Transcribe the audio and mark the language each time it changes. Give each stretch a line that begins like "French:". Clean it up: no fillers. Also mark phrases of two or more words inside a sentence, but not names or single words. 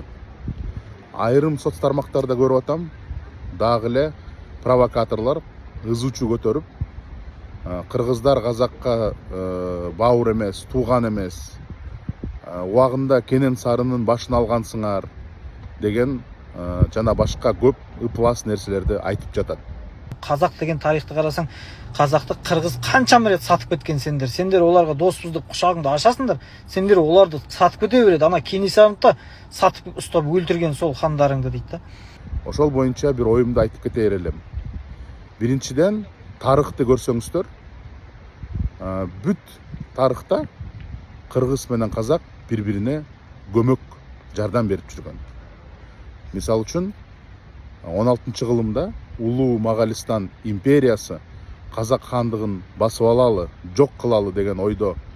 Kyrgyz: Айрым соц тармактарда көрүп атам, дагы эле провокаторлор ызучу көтөрүп, кыргыздар казакка бауыр эмес, тууган эмес, убагында Кенен Сарынын башын алгансыңар деген жана башка көп ыплас нерселерди айтып жатат.
Kazakh: Қазақ деген тарихты қарасаң, қазақты қырғыз қаншама рет сатып кеткен сендер оларға доспыз деп құшағыңды ашасыңдар, сендер оларды сатып кете береді. Ана Кенесарыны сатып ұстап өлтірген сол хандарыңды дейді да.
Kyrgyz: Ошол боюнча бир оюмду айтып кетер элем. Биринчиден, тарыхты көрсөңүздөр, бүт тарыхта кыргыз менен казак бири-бирине көмөк жардам берип жүргөн. Мисалы үчүн 16-кылымда Улуу Моголистан империясы казак хандыгын басып алалы, жок кылалы деген ойдо